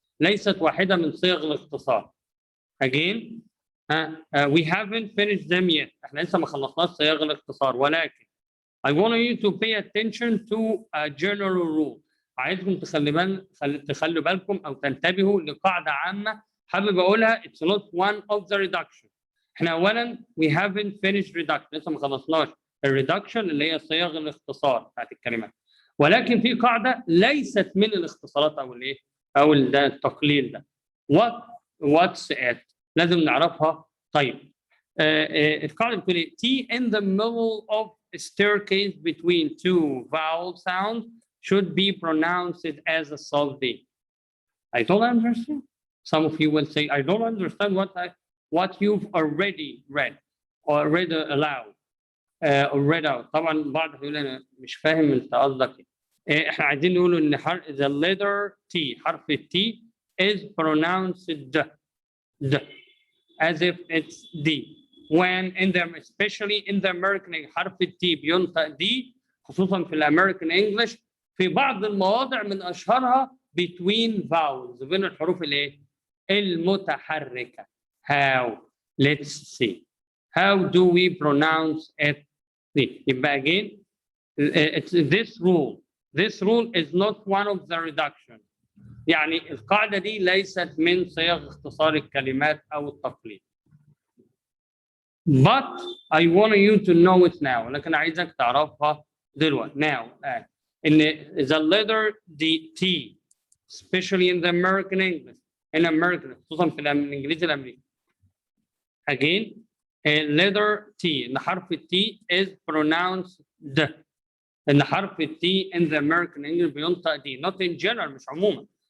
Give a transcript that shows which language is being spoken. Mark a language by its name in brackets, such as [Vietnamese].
[Arabic] ليست واحدة من صيغ الاختصار. [English] Again, we haven't finished them yet. [Arabic] احنا لسه ما خلصناش صيغ الاختصار, ولكن [English] I want you to pay attention to a general rule. [Arabic] عايزكم تخلوا بالكم أو تنتبهوا لقاعدة عامة حابب أقولها. [English] It's not one of the reduction. [Arabic] احنا أولاً [English] we haven't finished reduction. [Arabic] لسه ما خلصناش الريدكشن اللي هي صيغ الاختصار بتاعت الكلمات. ولكن في قاعده ليست من الاختصارات او الايه او ده التقليل ده. [English] what's it [Arabic] لازم نعرفها. طيب القاعده بتقول ايه؟ [English] T in the middle of a staircase between two vowel sounds should be pronounced as a soft D. I don't understand. Some of you will say, I don't understand what you've already read or read aloud or read out. [Arabic] طبعا بعض يقول انا مش فاهم انت قصدك ايه. احنا عايزين نقول ان [English] the letter T حرف T is pronounced D as if it's D. When in the especially in the American [Arabic] حرف T بينطق D خصوصا في الامريكان انجلش في بعض المواضع من اشهرها [English] between vowels [Arabic] بين الحروف الايه؟ المتحركه. [English] How? Let's see. How do we pronounce it? يبقى again it's this rule. This rule is not one of the reduction. [Arabic] يعني القاعده دي ليست من صيغ اختصار الكلمات او التقليد. [English] But I want you to know it now. [Arabic] لكن عايزك تعرفها دلوقتي. [English] Now in the letter T especially in the American English in American [Arabic] خصوصا في الانجليزي الامريكي. [English] Again letter T [Arabic] ان حرف T [English] is pronounced D. [Arabic] ان حرف T [English] in the American English [Arabic] بينطق D. [English] Not in general [Arabic] مش عموما.